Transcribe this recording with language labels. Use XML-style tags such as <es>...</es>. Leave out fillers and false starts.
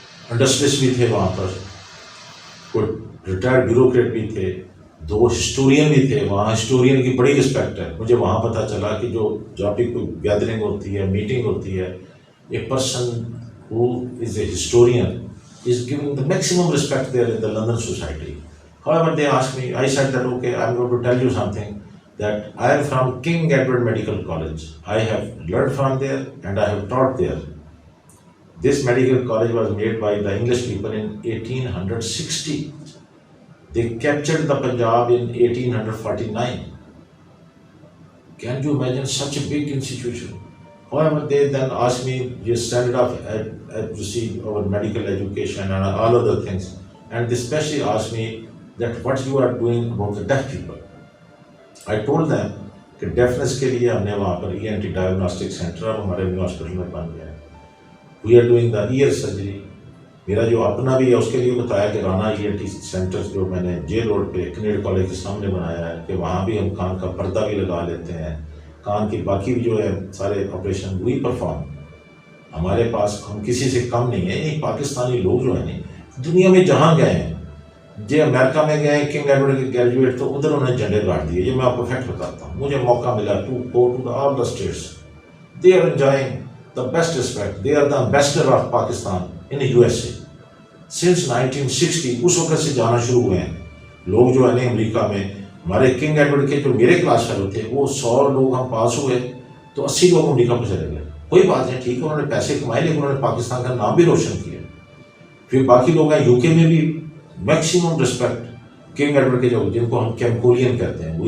<ur>Industries بھی تھے وہاں پر، کوئی ریٹائرڈ بیوروکریٹ بھی تھے، 2 ہسٹورین بھی تھے. وہاں ہسٹورین کی بڑی رسپیکٹ ہے. مجھے وہاں پتہ چلا کہ جب بھی کوئی گیدرنگ ہوتی ہے، میٹنگ ہوتی ہے،</ur> <en>A person who is a historian is given the maximum respect there in the London society. However, they asked me, I said that okay, I'm going to tell you something, that I am from King Edward Medical College. I have learned from there and I have taught there. This medical college was made by the English people in 1860. They captured the Punjab in 1849. Can you imagine such a big institution? However, they then asked me, you started off to see our medical education and all other things. And they especially asked me that what you are doing about the deaf people. I told them</en> <ur>کہ defence کے لیے ہم نے وہاں پر ای N T diagnostic centre ہمارے new hospital میں بن گیا ہے.</ur> <en>We are doing the ear surgery.</en> <ur>میرا جو اپنا بھی ہے اس کے لیے بتایا کہ رانا ای این ٹی سینٹر جو میں نے جے روڈ پہ کنیڈ کالج کے سامنے بنایا ہے، کہ وہاں بھی ہم کان کا پردہ بھی لگا لیتے ہیں، کان کی باقی بھی جو ہے سارے آپریشن وہی پرفارم. ہمارے پاس ہم کسی سے کم نہیں ہیں. یہ پاکستانی لوگ جو ہیں نہیں دنیا میں جہاں گئے ہیں، جی امریکہ میں گئے کنگ ایڈورڈ کے گریجویٹ تو ادھر انہوں نے جھنڈے گاڑ دیے. یہ میں آپ کو فیکٹ بتاتا ہوں. مجھے موقع ملا</ur> <en>To go to all the states. They are enjoying the best respect. They are the ambassador of Pakistan in U S A since 1960.</en> <ur>اس وقت سے جانا شروع ہوئے ہیں لوگ جو ہے نا امریکہ میں. ہمارے کنگ ایڈورڈ کے جو میرے کلاس فیلو تھے وہ 100 لوگ ہم پاس ہوئے تو 80 لوگ امریکہ میں چلے گئے. کوئی بات نہیں، ٹھیک ہے، انہوں نے پیسے کمائے لیکن انہوں نے پاکستان کا نام بھی روشن کیا. پھر باقی لوگ ہیں یو کے میں بھی میکسیمم رسپیکٹ کنگ ایڈورڈ کے جو جن کو ہم کیمکولین کہتے ہیں.</ur>